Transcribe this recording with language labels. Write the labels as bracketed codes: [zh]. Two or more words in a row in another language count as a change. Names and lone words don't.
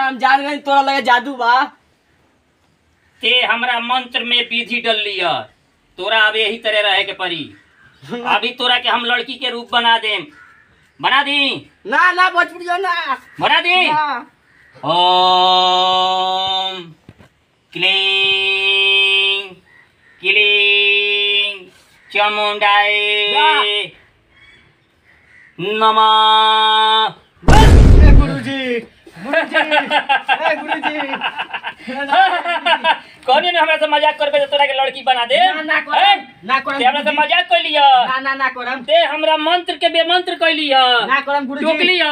[bho] हम जान गए तोरा लगे जादू बा। ते हमरा मंत्र में विधि डल लिया। तोरा अब यही तरह रहे के परी। अभी तोरा के हम लड़की के रूप बना देम। बना दी। ना ना भोजपुरिया ना बना दी। ना। [sa] ओम क्लीं क्लीं चामुंडाय नमः। [bho] ए गुरुजी गुरुजी कौन ने हमरा से मजाक करबे तो तोरा के लड़की बना दे। ना करम ना करम। ते हमरा से मजाक कर लिया। ना ना ना करम। ते हमरा मंत्र के बेमंत्र कर लिया। ना करम गुरुजी। टोक लिया।